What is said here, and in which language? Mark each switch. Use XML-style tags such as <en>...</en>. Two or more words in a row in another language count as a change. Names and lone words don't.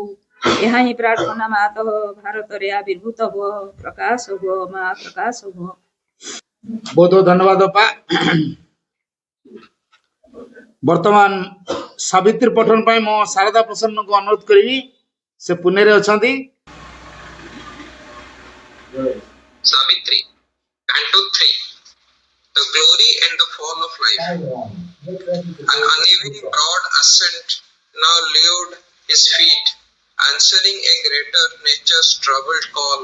<or>ଏହା ହିଁ ପ୍ରାର୍ଥନା ମାତଃ ଭାରତରେ ଆବିର୍ଭୂତ ହୁଅ, ପ୍ରକାଶ ହୁଅ, ମା ପ୍ରକାଶ ହୁଅ। ବହୁତ ବହୁତ ଧନ୍ୟବାଦ ଅପା। ବର୍ତ୍ତମାନ ସାବିତ୍ରୀ ପଠନ ପାଇଁ ମୁଁ ଶାରଦା ପ୍ରସନ୍ନକୁ ଅନୁରୋଧ କରିବି, ସେ ପୁନେରେ ଅଛନ୍ତି।</or> <en>Savitri, Canto 3. The glory and the fall of life. An uneven broad ascent now lured his feet, answering a greater nature's troubled call.</en>